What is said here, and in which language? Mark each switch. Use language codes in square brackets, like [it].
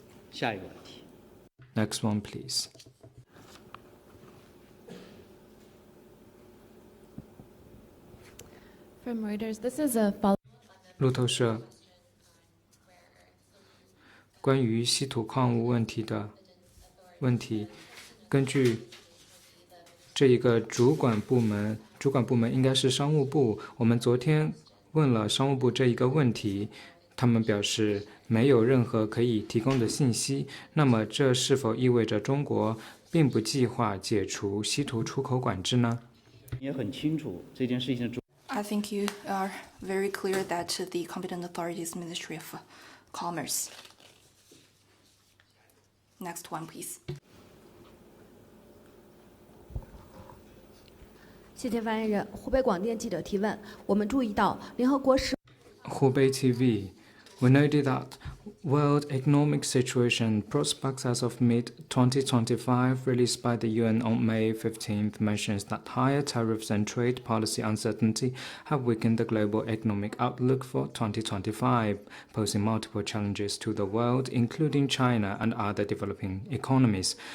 [zh] 下一个问题。 [en] Next one, please. From Reuters, this is a follow. [zh] 路透社关于稀土矿物问题的问题，根据这一个主管部门应该是商务部。我们昨天问了商务部这一个问题，他们表示没有任何可以提供的信息。那么，这是否意味着中国并不计划解除稀土出口管制呢？也很清楚这件事情的。 [en] I think you are very clear that the competent authorities Ministry of Commerce. Next one, please. [zh] 谢谢发言人。湖北广电记者提问：我们注意到联合国使 [en] Hubei TV, we noted that World Economic Situation Prospects as of mid-2025 released by the UN on May 15th mentions that higher tariffs and trade policy uncertainty have weakened the global economic outlook for 2025, posing multiple challenges to the world, including China and other developing economies.